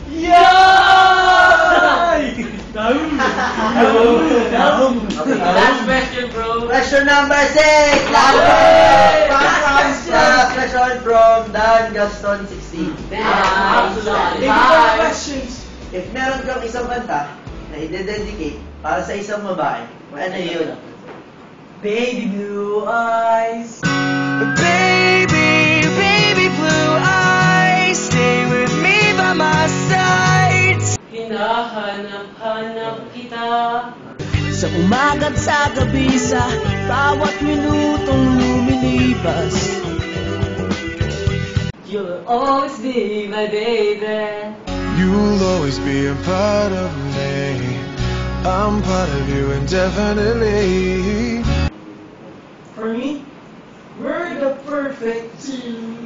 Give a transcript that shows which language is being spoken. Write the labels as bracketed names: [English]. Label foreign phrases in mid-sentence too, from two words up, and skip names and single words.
[English] Okay, Last question, bro. question number 6! Last question from Dan Gaston 16. Thank you for the questions. [Filipino] If meron kang isang kanta na i-dedicate para sa isang babae, ano yun? [English] Baby blue eyes. Baby, baby blue eyes, stay with me by my side. [Filipino] Hinahanap-hanap kita. Sa umaga't sa gabi, sa bawat minutong lumilipas. [English] You'll always be my baby. You'll always be a part of me. I'm part of you indefinitely. For me, we're the perfect team.